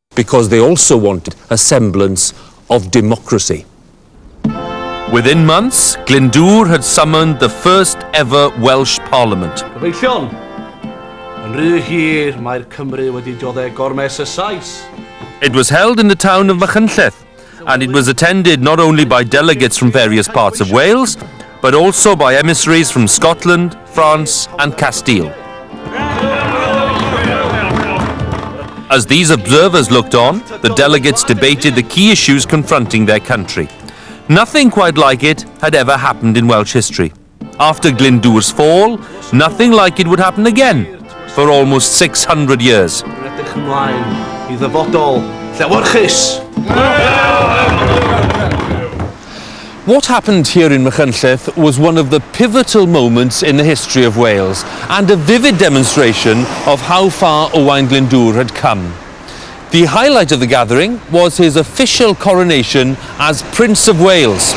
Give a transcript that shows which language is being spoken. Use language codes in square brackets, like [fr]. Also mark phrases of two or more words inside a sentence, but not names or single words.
[en] because they also wanted a semblance of democracy. Within months, Glyndwr had summoned the first ever Welsh Parliament. [cy] Gyfeillion, yn rhy hir mae'r Cymru wedi dod e gormes y Sais. [en] It was held in the town of Machynlleth, and it was attended not only by delegates from various parts of Wales, but also by emissaries from Scotland, France and Castille. As these observers looked on, the delegates debated the key issues confronting their country. Nothing quite like it had ever happened in Welsh history. After Glyndwr's fall, nothing like it would happen again for almost 600 years. [cy] Edrych ymlaen I ddyfodol llewyrchus. [en] What happened here in Machynlleth was one of the pivotal moments in the history of Wales and a vivid demonstration of how far Owain Glyndwr had come. The highlight of the gathering was his official coronation as Prince of Wales.